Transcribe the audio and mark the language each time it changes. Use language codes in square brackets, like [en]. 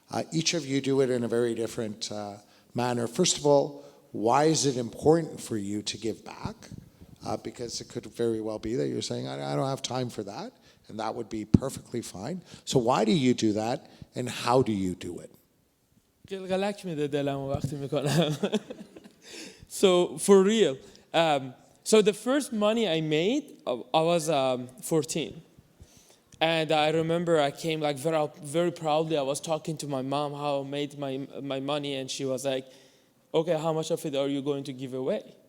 [en] Each of you do it in a very different manner. First of all, why is it important for you to give back? because it could very well be that you're saying, I don't have time for that, and that would be perfectly fine. So why do you do that, and how do you do it? [fa] قلقلک میده دلمو وقتی میکنم. [en] So for real, so the first money I made, I was 14. And I remember I came like very proudly. I was talking to my mom how I made my money, and she was like, okay, how much of it are you going to give away?